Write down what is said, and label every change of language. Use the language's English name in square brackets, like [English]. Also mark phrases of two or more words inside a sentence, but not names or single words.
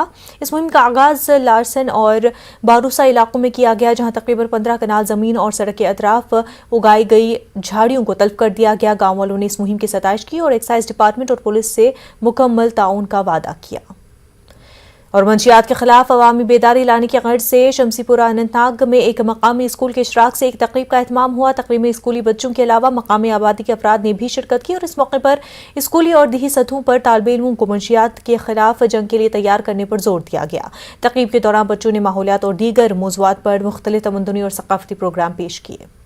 [Urdu] اس مہم کا آغاز لارسن اور باروسا علاقوں میں کیا گیا، جہاں تقریباً 15 کنال زمین اور سڑک کے اطراف اگائی گئی جھاڑیوں کو تلف کر دیا گیا۔ گاؤں والوں نے اس مہم کی ستائش کی اور ایکسائز ڈپارٹمنٹ اور پولیس سے مکمل تعاون کا وعدہ کیا۔ اور منشیات کے خلاف عوامی بیداری لانے کی غرض سے شمسی پورہ اننت ناگ میں ایک مقامی اسکول کے اشتراک سے ایک تقریب کا اہتمام ہوا۔ تقریب میں اسکولی بچوں کے علاوہ مقامی آبادی کے افراد نے بھی شرکت کی اور اس موقع پر اسکولی اور دیہی سطحوں پر طالب علموں کو منشیات کے خلاف جنگ کے لیے تیار کرنے پر زور دیا گیا۔ تقریب کے دوران بچوں نے ماحولیات اور دیگر موضوعات پر مختلف تمدنی اور ثقافتی پروگرام پیش کیے۔